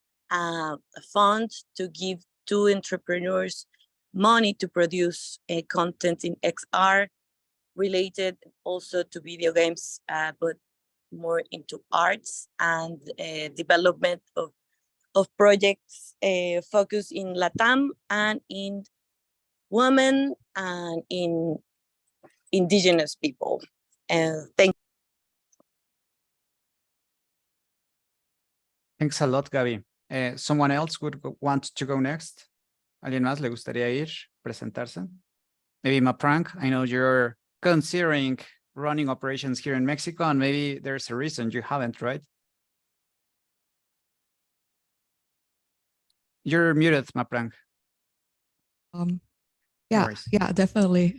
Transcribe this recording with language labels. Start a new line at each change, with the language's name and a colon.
English: a fund to give to entrepreneurs money to produce content in XR related also to video games, but more into arts and development of projects focused in LATAM and in women and in indigenous people. Thank you. Thanks a lot, Gabi. Someone else would want to go next?
Spanish: ¿Alguien más le gustaría ir, presentarse?
English: Maybe Maprank, I know you're considering running operations here in Mexico, and maybe there's a reason you haven't, right? You're muted, Maprank. Yeah, worries. yeah, definitely.